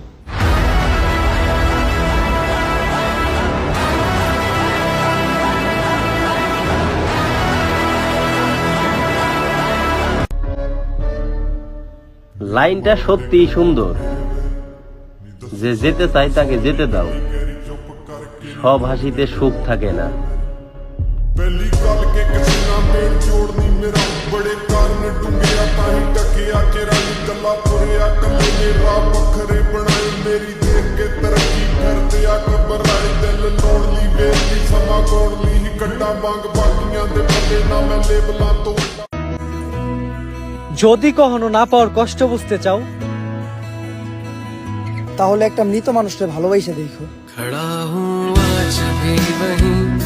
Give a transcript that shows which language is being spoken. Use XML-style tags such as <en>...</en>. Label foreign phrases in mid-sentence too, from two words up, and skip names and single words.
<bn>লাইনটা সত্যিই সুন্দর, যে যেতে চাই তাকে যেতে দাও, সব হাসিতে সুখ থাকে না।</bn> <pa>ਪਹਿਲੀ ਗੱਲ ਕਿ ਕਿਸੇ ਨਾਲ ਮੇਲ ਜੋੜਨੀ ਮੇਰਾ ਬੜੇ ਕਾਰਨ ਡੁੰਗਿਆ ਤਾਂ ਹੀ ਟਕਿਆ ਚਿਹਰਾ ਨੀ ਗੱਲਾਂ ਤੁਰਿਆ ਕੱਲੇ ਨੇ ਰਾਹ ਵੱਖਰੇ ਬਣਾਏ ਮੇਰੀ ਦੇਖ ਕੇ ਤਰੱਕੀ ਫਿਰਦੇ ਆ ਘਬਰਾਏ ਦਿਲ ਲਾਉਣ ਲਈ ਵੇਲੀ ਸਮਾਂ ਕੋਣ ਲਈ ਕੱਟਾਂ ਵਾਂਗ ਬਾਕੀਆਂ ਦੇ ਪੱਲੇ ਨਾ ਮੈਂ ਲੇਬਲਾਂ ਤੋਂ</pa> <bn>যদি কখনো না পাওয়ার কষ্ট বুঝতে চাও, তাহলে একটা মৃত মানুষকে ভালোবাসে দেখো।</bn> <hi>खड़ा हूँ आज भी वहीं</hi>